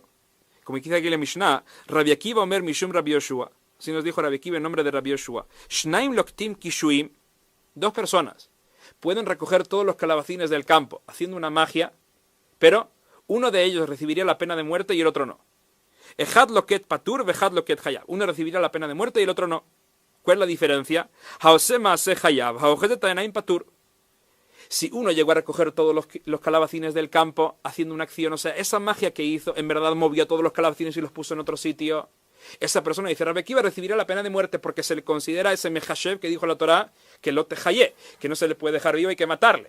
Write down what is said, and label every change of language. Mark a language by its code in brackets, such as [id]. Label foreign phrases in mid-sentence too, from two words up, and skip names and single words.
[es] Como dice aquí en la Mishnah, [he] רבי עקיבא אומר משום רבי יהושע. [es] Así nos dijo Rabbi Akiva en nombre de Rabbi Yoshua. [he] שנים לוקטין קישואין. [es] Dos personas pueden recoger todos los calabacines del campo haciendo una magia, pero uno de ellos recibiría la pena de muerte y el otro no. [he] אחד לוקט פטור ואחד לוקט חייב. [es] Uno recibiría la pena de muerte y el otro no. ¿Cuál es la diferencia? Si uno llegó a recoger todos los calabacines del campo haciendo una acción, o sea, esa magia que hizo, en verdad movió todos los calabacines y los puso en otro sitio, esa persona dice, Rabbi Akiva recibirá la pena de muerte porque se le considera ese mechashev que dijo la Torá, que [he] לא תחיה, [es] que no se le puede dejar vivo, hay que matarle.